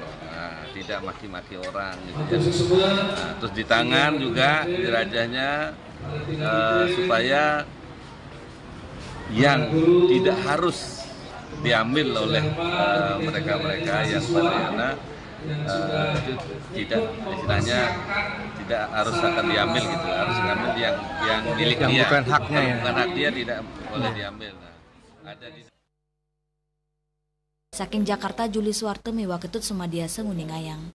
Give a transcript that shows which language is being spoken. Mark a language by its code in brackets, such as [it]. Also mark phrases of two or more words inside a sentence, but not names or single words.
[id] Tidak maki-maki orang gitu ya. Nah, terus di tangan juga dirajahnya supaya yang tidak harus diambil oleh mereka-mereka yang padayana itu tidak, istilahnya tidak harus akan diambil gitu, harus diambil yang milik yang dia, bukan haknya ya. Bukan hak dia tidak boleh diambil. Nah, ada di [ban] Saking Jakarta, Juli Suwarte miwa ketut sumadiasa nguning ayang.